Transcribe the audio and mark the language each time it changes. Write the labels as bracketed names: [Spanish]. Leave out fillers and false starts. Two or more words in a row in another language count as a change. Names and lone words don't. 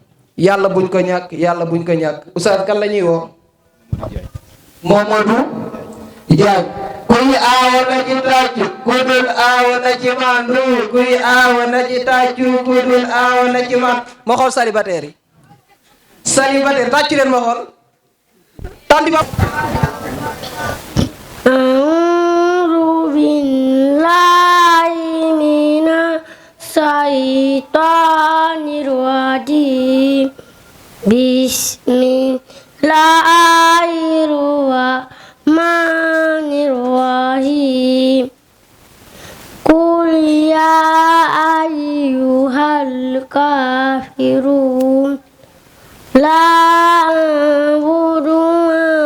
[Wolof] Oustaz kan la ñuy woo Momadou Diagne kuy aawa na ci tàccu ku dul aawa na ci mandu kuy aawa na ci tàccu ku dul aawa na ci man ma xool célibataire yi tàccu leen ma xool tànn ba [Arabic] أعوذ بالله من الشيطان الرجيم بسم الله الرحمن الرحيم قل يا أيها الكافرون لا أعبد ما